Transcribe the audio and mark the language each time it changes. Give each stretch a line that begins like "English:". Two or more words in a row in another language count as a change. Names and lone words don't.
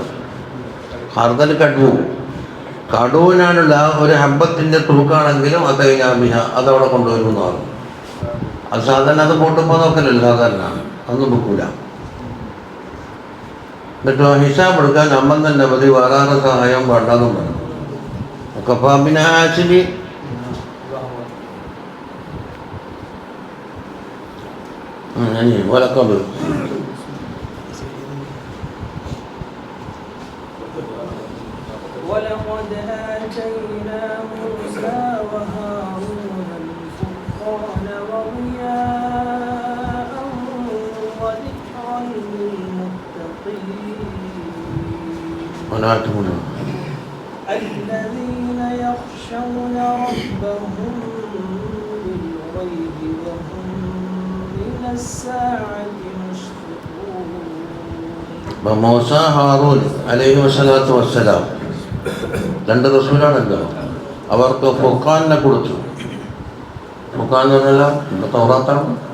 Malayalam: ഖർദൽ കടുവിനാണുള്ള ഒരു ഹബ്ബത്തിൻ്റെ തൂക്കാണെങ്കിലും അത് കഴിഞ്ഞാൽ അതവിടെ കൊണ്ടുവരുമെന്നാണ്. അത് സാധാരണ അത് പൊട്ടുമ്പോൾ നോക്കലല്ലോ, സാധാരണ അതൊന്നും വെക്കൂല. എന്നിട്ട് ഹിസാബ് എടുക്കാൻ നമ്മൾ തന്നെ മതി, വേറെ സഹായം വേണ്ടെന്നും പറഞ്ഞു. ഒക്കെ പിന്നെ ആശിബി ولقد
Arabic: آتينا موسى وهارون الفرقان وضياء وذكرا للمتقين الذين يخشون ربهم بالغيب وهم
Malayalam: മൂസ ഹാറൂൻ
Arabic: عليه الصلاة والسلام
Malayalam: രണ്ട് റസൂലാണല്ലോ. അവർക്ക് ഫുർഖാനിനെ കൊടുത്തു. ഫുർഖാൻ എന്ന് പറഞ്ഞാൽ തൗറാത്താണ്.